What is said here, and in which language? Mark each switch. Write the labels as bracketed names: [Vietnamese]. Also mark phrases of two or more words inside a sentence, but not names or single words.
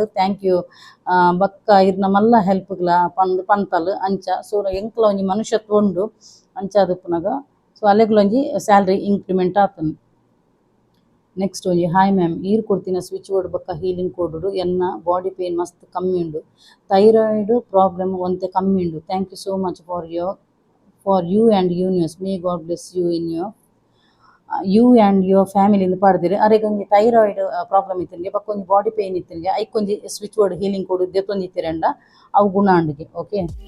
[English] thank you [Tulu] ಬಕ್ಕ ಇರ್ನ ಮಲ್ಲ ಹೆಲ್ಪ್ಗ್ಲ ಪಂತಲ್ ಅಂಚ ಸೊ ಎಂಕ್ಲ ಒಂಜಿ ಮನುಷ್ಯತ್ವ ಉಂಡು ಅಂಚಾದ ಪುನಗ ಸೊ ಅಲೆಗ್ಲೊಂಜಿ [English] salary increment [Tulu] ಆತನು ನೆಕ್ಸ್ಟ್ ಒಂಜಿ [English] hi ma'am [Tulu] ಈರ್ ಕೊಡ್ತಿನ [English] switch board [Tulu] ಬಕ್ಕ ಹೀಲಿಂಗ್ ಕೊಡುಡು ಎನ್ನ [English] body pain [Tulu] ಮಸ್ತ್ ಕಮ್ಮಿ ಉಂಡು [English] thyroid problem [Tulu] ಒಂತೆ ಕಮ್ಮಿ ಉಂಡು [English] thank you so much for you and universe may God bless you in you and your family [Tulu] ಇಂದ ಪಾಡ್ದಿರಿ ಅರೆಗೊಂಜಿ [English] thyroid problem [Tulu] ಇತ್ತಂಗೆ ಬಕ್ಕೊಂಜಿ [English] body pain [Tulu] ಇತ್ತಂಗೆ ಐಕೊಂಜಿ [English] switch board healing [Tulu] ಕೊಡು ದೆತ್ತೊಂದಿತ್ತಿರಂಡ ಅವು ಗುಣ ಅಂಡಿಗೆ ಓಕೆ